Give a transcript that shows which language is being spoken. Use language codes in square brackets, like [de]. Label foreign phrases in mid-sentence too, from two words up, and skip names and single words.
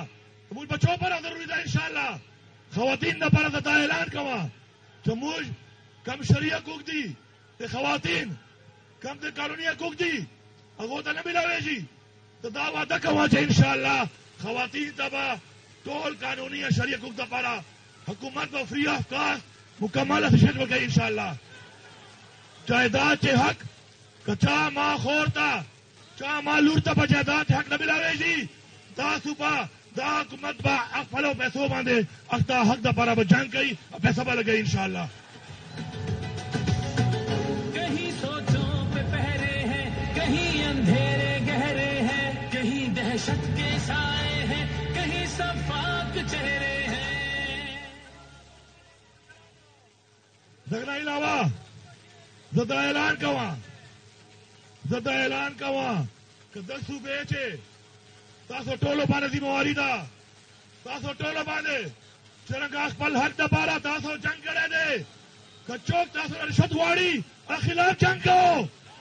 [ps] موږ بچو لپاره ضروري ده انشاءالله. خواتین دپاره زه دا اعلان کوم چې موږ کم شرعي حقوق دي د خواتین کم د قانوني حقوق دي هغو ته نه ملاویږي. ته دا وعده کوم چې انشاءالله خواتین ته به ټول قانوني او شرعي حقوق دپاره حکومت به [en] free of cost [ps] مکمل اسسټ ورکوي انشاءالله. جائیداد چې حق که چا ما خور ته چا ما لور ته په جائیداد حق نه ملاویږي تاسو به دا حکومت به خپلو پیسو باندې دا حق دپاره به جنګ کوي او پیسه به لګوي انشاءالله. [ur] کہیں سوچوں پہ پہرے ہیں کہیں اندھیرے گہرے ہیں کہیں دہشت کے سائے ہیں کہیں صفاق چہرے ہیں. [ps] دغه علاوه زه دا اعلان کوم که د صوبې چې تاسو ټولو باندې ذمہواري ده تاسو ټولو باندې څرنګه خپل حق دپاره تاسو جنګ کړی دی که څوک تاسو رشوت غواړي هغه خلاف جنګ کوو.